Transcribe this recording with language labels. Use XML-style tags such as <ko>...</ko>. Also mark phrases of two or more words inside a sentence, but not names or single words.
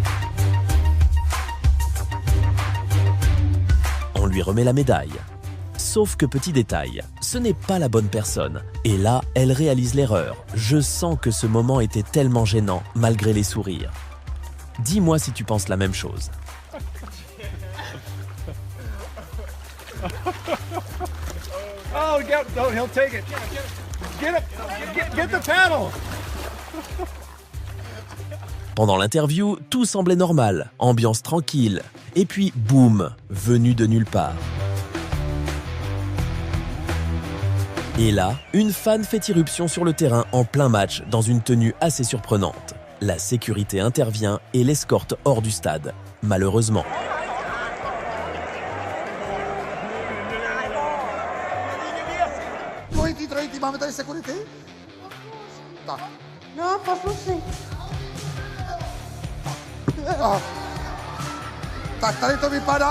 <fr>On lui remet la médaille. Sauf que petit détail, ce n'est pas la bonne personne. Et là, elle réalise l'erreur. Je sens que ce moment était tellement gênant, malgré les sourires. Dis-moi si tu penses la même chose.</fr> <en>Oh, he'll take it. Get the paddle.</en> <fr>Pendant l'interview, tout semblait normal, ambiance tranquille. Et puis, boum, venu de nulle part. Et là, une fan fait irruption sur le terrain en plein match dans une tenue assez surprenante. La sécurité intervient et l'escorte hors du stade, malheureusement.</fr> <cs>Máme tady security? Tak. No, poslušný. Tak tady to vypadá...</cs>